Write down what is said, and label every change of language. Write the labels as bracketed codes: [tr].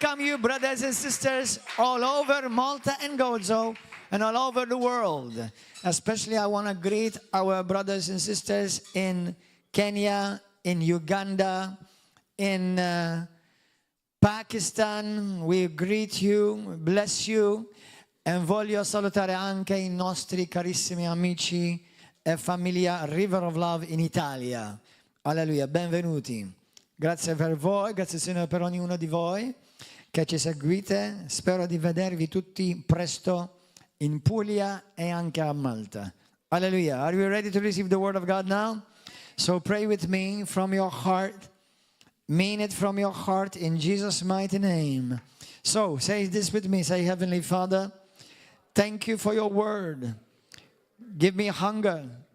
[en] Welcome you, brothers and sisters, all over Malta and Gozo and all over the world. Especially I want to greet our brothers and sisters in Kenya, in Uganda, in Pakistan. [it] We greet you, bless you, e voglio salutare anche i nostri carissimi amici e famiglia River of Love in Italia. Alleluia, benvenuti. Grazie per voi, grazie Signore per ognuno di voi che ci seguite. Spero di vedervi tutti presto in Puglia e anche a Malta. Alleluia. [en] Are you ready to receive the word of God now? So pray with me from your heart. Mean it from your heart in Jesus' mighty name. So say this with me. Say, Heavenly Father, thank you for your word. Give me hunger.